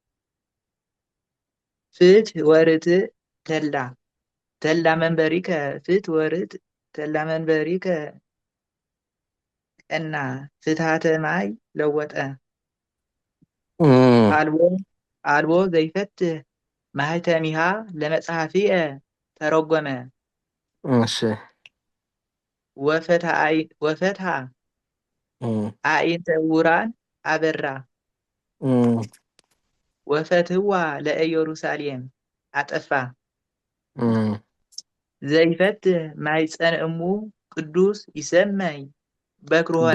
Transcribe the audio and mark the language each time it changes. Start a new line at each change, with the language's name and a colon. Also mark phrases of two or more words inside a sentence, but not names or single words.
Geez: ፍትሕ ወርትዕ ተላ መንበሪከ ፍትሕ ወርትዕ ተላ መንበሪከ ቀና ፍትሐተ ማይ ለወጠ አልቦ ዘይፈትሕ ማህተሚሃ ለመጽሐፍየ ተረጎመ
Amharic: እሺ
Geez: ወፈትሐ አዕይንተ ዕውራን አበራ ወፈትሕዋ ለኢየሩሳሌም አጠፋ ዘይፈትሕ ማኅፀነ እሙ ቅዱስ ይሰመይ በክር ሆነ